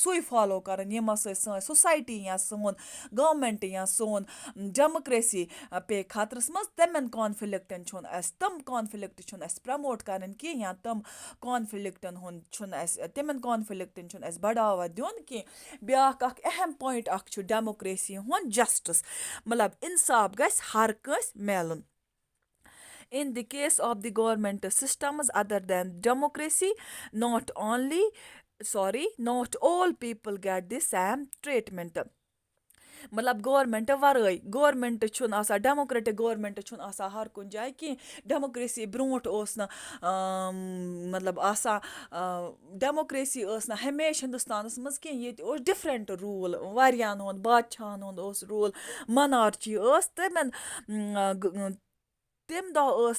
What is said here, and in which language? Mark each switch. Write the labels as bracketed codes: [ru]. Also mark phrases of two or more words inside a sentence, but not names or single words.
[ks] سُے فالو کَرُن یِمو سۭتۍ سٲنۍ سوسایٹی یا سون گورمٮ۪نٛٹ یا سون ڈیموکریسی پے خطرَس منٛز تِمَن کانفِلِکٹَن چھُنہٕ اَسہِ تِم کانفِلِکٹ چھُنہٕ اَسہِ پرٛموٹ کَرٕنۍ کینٛہہ یا تِم کانفِلِکٹَن ہُنٛد چھُنہٕ اَسہِ تِمَن کانفِلِکٹَن چھُنہٕ اَسہِ بَڑاوا دیُن کینٛہہ بیٛاکھ اَکھ اہم پویِنٛٹ اَکھ چھُ ڈیموکریسی ہُنٛد جَسٹٕس مطلب اِنصاف گژھِ ہر کٲنٛسہِ میلُن [en] In the case of the government systems other than democracy, not all people get the same treatment. [ks] مطلب گورمٮ۪نٛٹ وَرٲے گورمٮ۪نٛٹ چھُنہٕ آسان [en] democratic government [ks] چھُنہٕ آسان ہر کُنہِ جایہِ کینٛہہ ڈیموکریسی برٛونٛٹھ اوس نہٕ مطلب آسان ڈیموکریسی ٲس نہٕ ہمیشہِ ہِندُستانَس منٛز کینٛہہ ییٚتہِ اوس [en] different rule [ks] واریاہَن ہُنٛد بادشاہَن ہُنٛد اوس روٗل مَنارچی ٲس تَمہِ دۄہ ٲس